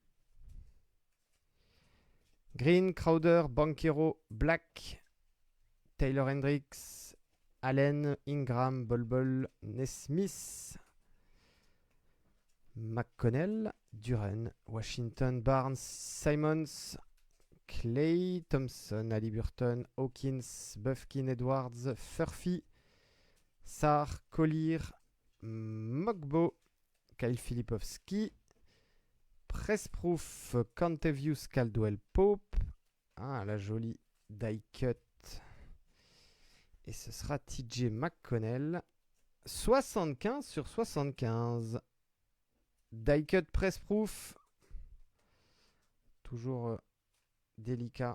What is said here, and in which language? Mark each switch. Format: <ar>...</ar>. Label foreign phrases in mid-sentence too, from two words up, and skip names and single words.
<fr>Green, Crowder, Banchero, Black, Taylor Hendricks, Allen, Ingram, Bol, Nesmith, McConnell, Duren, Washington, Barnes, Simons, Clay, Thompson, Haliburton, Hawkins, Bufkin, Edwards, Furphy, Sarr, Collier, Mogbo, Kyle Filipowski, Pressproof, Cantevius, Caldwell Pope. Ah, la jolie</fr> <en>die cut.</en> <fr>Et ce sera TJ McConnell. 75 sur 75.</fr> <en>Die cut</en> <fr>Pressproof. Toujours délicat.</fr>